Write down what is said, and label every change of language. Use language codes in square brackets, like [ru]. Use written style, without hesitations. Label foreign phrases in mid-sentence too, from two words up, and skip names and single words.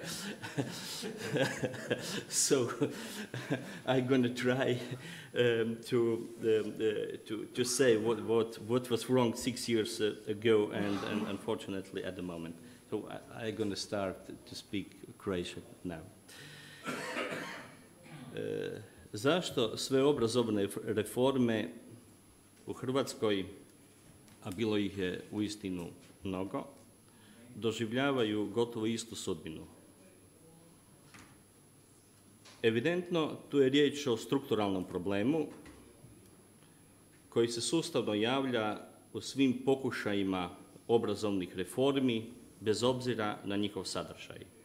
[en] So I'm going to try to say what was wrong 6 years ago and unfortunately at the moment. So I'm going to start to speak Croatian now. [hr] Zašto sve obrazovne reforme u Hrvatskoj, a bilo ih je uistinu mnogo, doživljavaju gotovo istu sudbinu? Evidentno, tu je riječ o strukturalnom problemu koji se sustavno javlja u svim pokušajima obrazovnih reformi, bez obzira na njihov sadržaj.